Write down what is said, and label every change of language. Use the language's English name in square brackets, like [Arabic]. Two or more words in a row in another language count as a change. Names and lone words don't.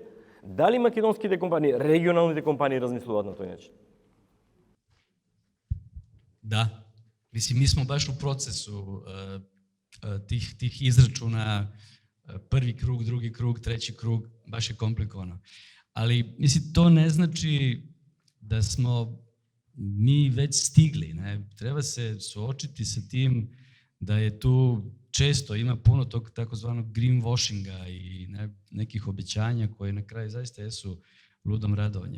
[Macedonian] Дали македонските компании, регионалните компании размислуваат на тој начин? Да. [Serbian] Мислим, ми смо баш у процесу тих израчуна, први круг, други круг, треći круг, баш е компликовано. Ali, mislim, to ne znači da smo mi već stigli. Ne? Treba se suočiti sa tim da je tu često ima puno tog takozvanog greenwashinga i nekih obećanja koje na kraju zaista jesu ludom radovanje.